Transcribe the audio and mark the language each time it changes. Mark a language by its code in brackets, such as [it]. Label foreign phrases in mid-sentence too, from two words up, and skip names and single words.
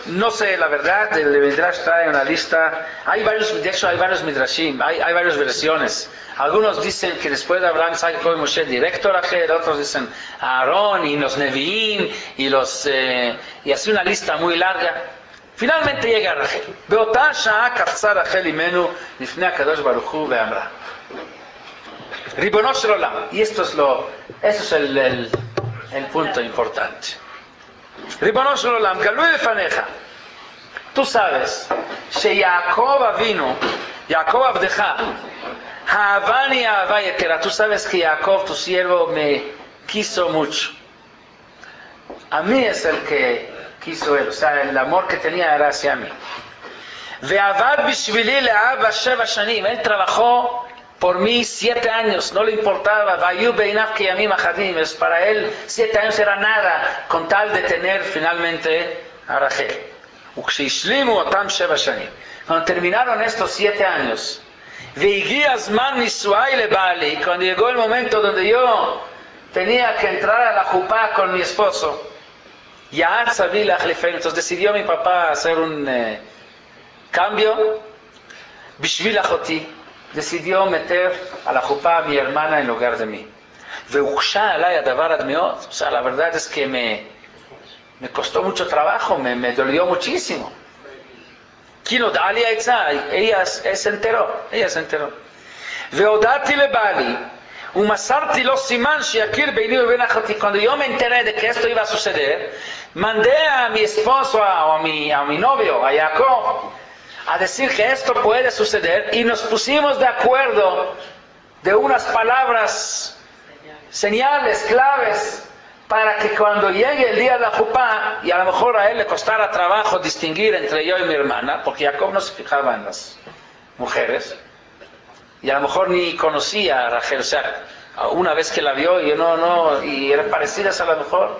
[es] No sé, la verdad, el Midrash trae una lista. De hecho hay varios Midrashim, hay varias versiones. Algunos dicen que después de Abraham, Jacob y Moshe directo a Rachel, otros dicen a Aarón y los Nevi'im y así una lista muy larga. Finalmente llega Rachel. [he] באותה שעה קפצה רחל אימנו לפני הקדוש ברוך הוא ואמרה, ריבונו של עולם. [es] Y eso es el punto importante. [he] ריבונו של עולם, גלוי לפניך. [es] Tú sabes, [he] שיעקב אבינו, יעקב עבדך, אהבני אהבה יתרה. [es] Tú sabes que Jacob, tu siervo, me quiso mucho. A mí es el que quiso él, o sea, el amor que tenía era hacia mí. [he] ועבד בשבילי לאבא 7 שנים. [es] Él trabajó por mí 7 años, no le importaba. [he] והיו בעיניו כימים אחדים. [es] Para él 7 años era nada, con tal de tener finalmente a Rachel. [he] וכשהשלימו אותם 7 שנים, [es] cuando terminaron estos 7 años, [he] והגיע זמן נישואי לבעלי, [es] cuando llegó el momento donde yo tenía que entrar a la jupá con mi esposo, [he] יעץ אבי להחליפנו. [es] Entonces decidió mi papá hacer un cambio [he] בשביל אחותי. [es] Decidió meter a la jupá a mi hermana en lugar de mí. [he] והוקשה עליי הדבר עד מאוד. [es] O sea, la verdad es que me costó mucho trabajo, me dolió muchísimo. [he] כי נודעה לי העצה, [es] ella se enteró. [he] והודעתי לבעלי, ומסרתי לו סימן שיכיר ביני ובין אחותי. [es] Cuando yo me enteré de que esto iba a suceder, mandé a mi esposo o a mi novio, a Jacob, a decir que esto puede suceder, y nos pusimos de acuerdo de unas palabras, señales, claves, para que cuando llegue el día de la jupá, y a lo mejor a él le costara trabajo distinguir entre yo y mi hermana, porque Jacob no se fijaba en las mujeres, y a lo mejor ni conocía a Rachel, o sea, una vez que la vio y eran parecidas a lo mejor.